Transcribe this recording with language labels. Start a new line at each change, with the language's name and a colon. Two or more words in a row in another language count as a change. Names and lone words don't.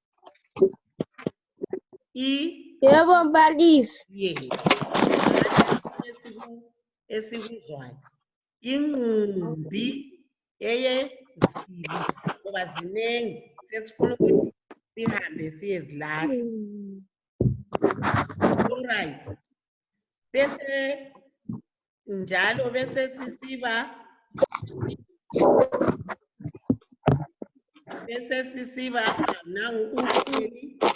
Zulu: Yebo mbalisi. Yes. Esikuzwayo. Inqumbi eyezibi ngoba zinengi sesifuna ukuthi sihambe siyezilahla.
English: All right.
Zulu: Bese njalo bese sisiba nangu uhleli